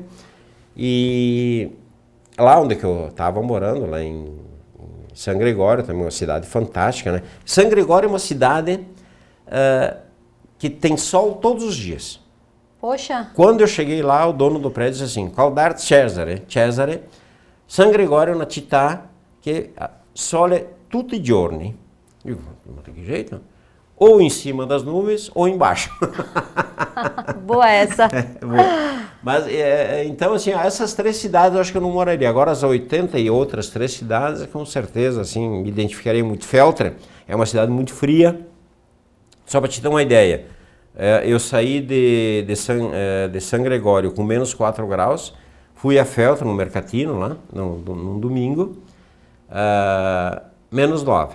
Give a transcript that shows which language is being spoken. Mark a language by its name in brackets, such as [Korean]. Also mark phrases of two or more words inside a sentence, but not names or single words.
[Portuguese] E lá onde que eu estava morando, lá em San Gregório, também uma cidade fantástica, né? San Gregório é uma cidade que tem sol todos os dias. Poxa! Quando eu cheguei lá, o dono do prédio disse assim, Caldarte Cesare, San Gregório [Italian] na città che sole tutti i giorni. [Portuguese] Eu digo, mas de que jeito? Ou em cima das nuvens, ou embaixo. Boa essa! Mas, então, assim, essas três cidades eu acho que eu não moraria. Agora, as 80 e outras três cidades, com certeza, assim, me identificaria muito. Feltre é uma cidade muito fria. Só para te dar uma ideia, eu saí de San Gregório com menos 4 graus, fui a Feltre, no Mercatino, lá, num domingo, menos 9.